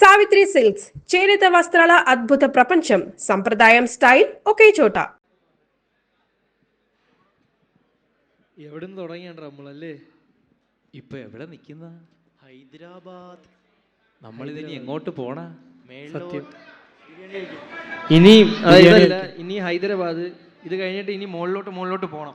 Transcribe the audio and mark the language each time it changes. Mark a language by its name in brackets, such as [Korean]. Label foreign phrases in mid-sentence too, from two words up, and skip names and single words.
[Telugu] సావిత్రి సిల్క్స్ చేనేత వస్త్రాల అద్భుత ప్రపంచం. సంప్రదాయం స్టైల్ ఒకే చోట. [Malayalam] എവിടുന്ന് തുടങ്ങിയാണ് നമ്മളല്ലേ? ഇപ്പൊ എവിടെ നിൽക്കുന്ന? ഹൈദരാബാദ്. നമ്മളിതിനി എങ്ങോട്ട് പോണ? സത്യം. ഇനി അതായത് ഇനി ഹൈദരാബാദ്, ഇത് കഴിഞ്ഞിട്ട് ഇനി മുകളിലോട്ട് പോകണം.